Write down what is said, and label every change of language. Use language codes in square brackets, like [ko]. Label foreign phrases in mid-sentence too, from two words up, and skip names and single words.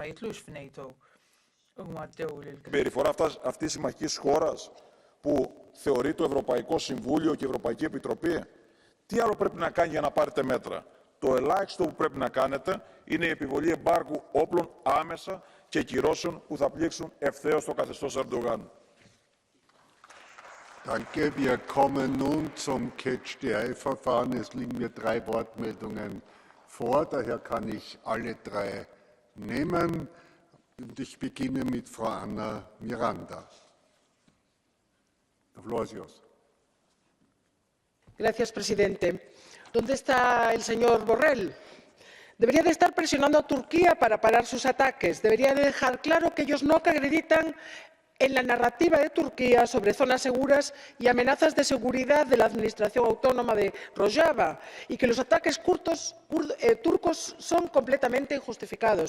[el] Η περιφορά αυτής της συμμαχικής χώρας που θεωρεί το Ευρωπαϊκό Συμβούλιο και η Ευρωπαϊκή Επιτροπή, τι άλλο πρέπει να κάνει για να πάρετε μέτρα? Το ελάχιστο που πρέπει να κάνετε είναι η επιβολή εμπάργου όπλων άμεσα και κυρώσεων που θα πλήξουν ευθέως το καθεστώς Ερντογάν. [de] Danke. Wir kommen nun zum Catch-the-Eye-Verfahren. Es liegen mir 3 Wortmeldungen vor. Daher kann ich alle 3 nehmen. Und ich beginne mit Frau Anna Miranda. [en] The floor is yours. [es] Gracias, presidente. ¿Dónde está el señor Borrell? Debería de estar presionando a Turquía para parar sus ataques. Debería de dejar claro que ellos no acreditan en la narrativa de Turquía sobre zonas seguras y amenazas de seguridad de la Administración Autónoma de Rojava, y que los ataques turcos son completamente injustificados.